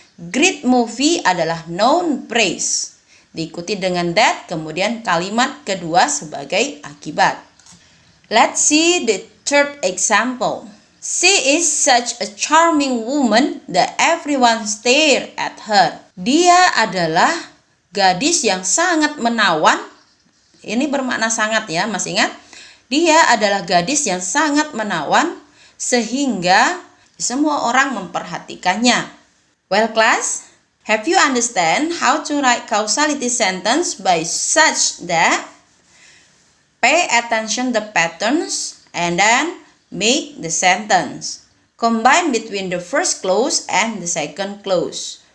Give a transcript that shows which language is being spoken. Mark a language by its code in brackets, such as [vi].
[en] Great movie [id] adalah noun phrase. Diikuti dengan that, kemudian kalimat kedua sebagai akibat. [en] Let's see the third example. She is such a charming woman that everyone stare at her. [id] Dia adalah gadis yang sangat menawan. Ini bermakna sangat ya, masih ingat? Dia adalah gadis yang sangat menawan sehingga semua orang memperhatikannya. [en] Well class, have you understand how to write causality sentence by such that? Pay attention the patterns and then make the sentence. Combine between the first clause and the second clause.